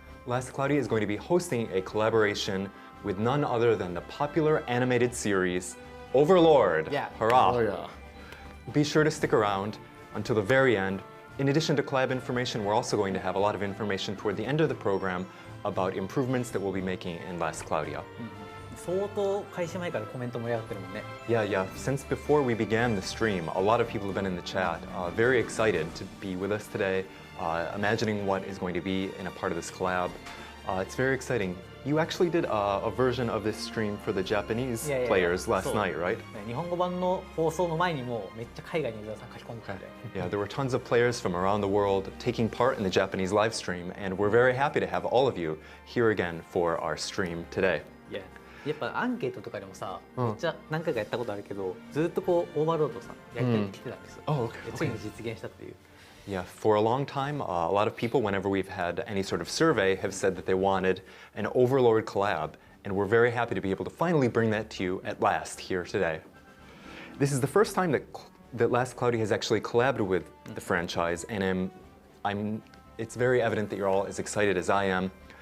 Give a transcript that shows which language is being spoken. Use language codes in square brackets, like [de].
[en] Last Cloudia is going to be hosting a collaboration with none other than the popular animated series Overlord. Yeah. Hurrah! Oh yeah. Be sure to stick around until the very end. In addition to collab information, we're also going to have a lot of information toward the end of the program about improvements that we'll be making in Last Cloudia. [ja] 相当開始前からコメント盛り上がってるもんね。 [en] Yeah. Since before we began the stream, a lot of people have been in the chat, very excited to be with us today, imagining what is going to be in a part of this collab. It's very exciting. You actually did a version of this stream for the Japanese players last night, right? [ja] 日本語版の放送の前にもめっちゃ海外のユーザーさん書き込んでたんで。 [en] Yeah, there were tons of players from around the world taking part in the Japanese live stream, and we're very happy to have all of you here again for our stream today. Yeah. [ja] やっぱアンケートとかでもさ、めっちゃ何回かやったことあるけど、ずっとこうオーバーロードさやりたいって来てたんですよ。 [en] Oh, okay. [ja] でついに実現したっていう。 [en] Yeah, for a long time, a lot of people, whenever we've had any sort of survey, have said that they wanted an Overlord collab, and we're very happy to be able to finally bring that to you at last here today. This is the first time that Last Cloudia has actually collabed with the franchise, and it's very evident that you're all as excited as I am.